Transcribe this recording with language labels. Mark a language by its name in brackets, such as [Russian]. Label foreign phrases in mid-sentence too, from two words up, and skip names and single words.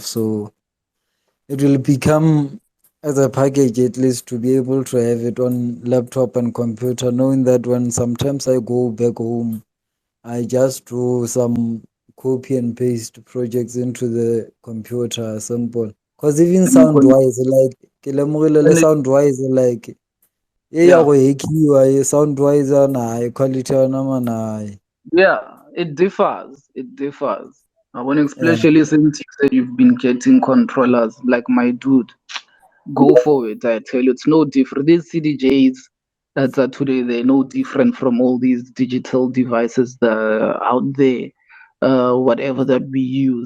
[English] So it will become as a package, at least, to be able to have it on laptop and computer, knowing that when sometimes I go back home, I just do some copy and paste projects into the computer, simple. Because even And you're sound gonna, wise, like, [Tswana] ke lemogile le [English] and it, sound wise, like, [Tswana] e ya [English] yeah, [Tswana] go hackiwa, [English] sound wise, na quality yona man, yeah, it differs. It differs. When yeah. especially since you said you've been getting controllers, like my dude, go for it. I tell you, it's no different. These CDJs that are today, they're no different from all these digital devices that are out there, whatever that we use.